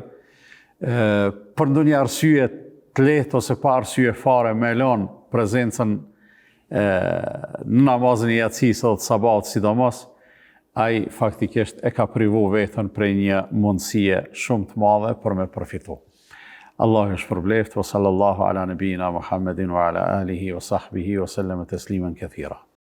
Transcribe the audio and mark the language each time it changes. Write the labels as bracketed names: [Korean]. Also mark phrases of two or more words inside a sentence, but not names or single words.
[Albanian] Për ndonjë arsye të lehtë ose pa arsye fare me lënë prezencën në namazin e jacis edhe të sabahut sidomos, ai faktikisht e ka privu vetën prej një mundësie shumë të madhe për me përfitu. Allahu shpërbleft, [Arabic] وصلى الله على نبينا محمد وعلى آله وصحبه وسلم تسليما كثيرا.